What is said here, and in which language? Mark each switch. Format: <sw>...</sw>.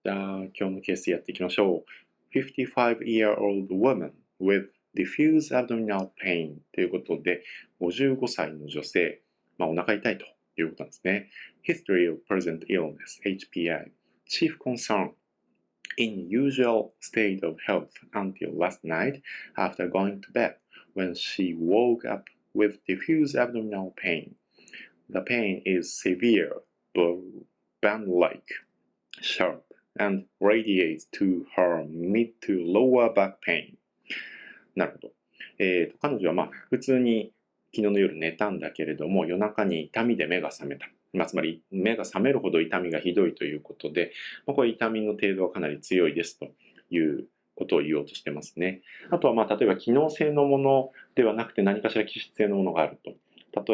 <ja>じゃあ、今日のケースやっていきましょう。</ja> <en>55-year-old woman with diffuse abdominal pain</en> <ja>ということで、55歳の女性、お腹痛いということなんですね。</ja> <en>History of present illness, HPI. Chief concern in usual state of health until last night after going to bed when she woke up with diffuse abdominal pain. The pain is severe, band-like, sharp, and radiates to her mid to lower back pain.</en> <ja>なるほど。彼女は普通に昨日の夜寝たんだけれども、夜中に痛みで目が覚めた。つまり目が覚めるほど痛みがひどいということで、これ痛みの程度はかなり強いですということを言おうとしてますね。あとは例えば機能性のものではなくて何かしら気質性のものがあると。</ja>